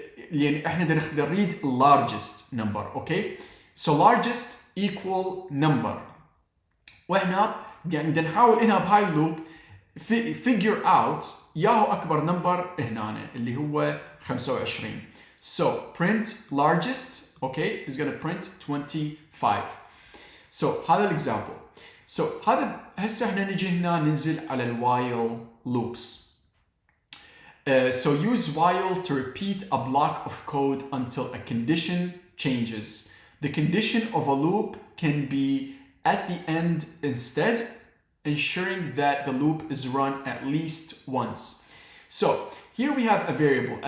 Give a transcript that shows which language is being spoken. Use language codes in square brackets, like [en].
[ar] لان احنا بدنا نريد largest number، اوكي؟ [en] so largest equal number، [ar] واحنا يعني بدنا نحاول هنا بهاي اللوب [en] figure out [ar] ياهو اكبر نمبر هنا اللي هو 25. [en] so print largest okay is going to print 25. [ar] so هذا الاكزامبل. so هذا هسه احنا نجي هنا ننزل على الوايل loops. [en] So use while to repeat a block of code until a condition changes. The condition of a loop can be at the end instead, ensuring that the loop is run at least once. So here we have a variable.